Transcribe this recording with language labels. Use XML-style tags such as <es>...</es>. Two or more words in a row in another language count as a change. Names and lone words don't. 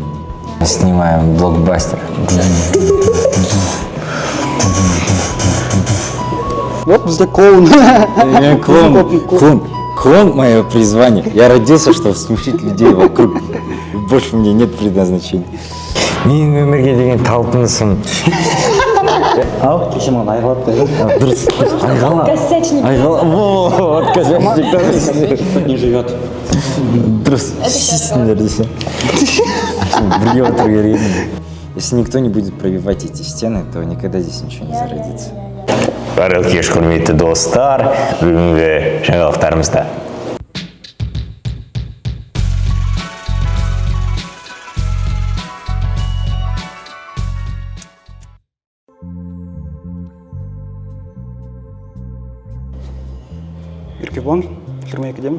<ru>Снимаем блокбастер.</ru> <kk>Вот бізде клоун.</kk> <ru>Клоун — мое призвание. Я родился, чтобы смешить людей вокруг. Больше мне нет предназначения.</ru> <kk>Менің өмірге деген талпынысым. Ау, кеше маған айғалап қойды. Дұрыс. Айғала. Косячник. Айғала. Вот, косячник.</kk> <ru>Не живет.</ru> <kk>Дұрыс. Шешсіңдер десе. Бірге отыру керек еді.</kk> <ru>Если никто не будет пробивать эти стены, то никогда здесь ничего не зародится.</ru> <kk>Барлық кеш құрметті достар, бүгінгі жаңалықтарымызда. Еркебұлан, 22-демін.</kk>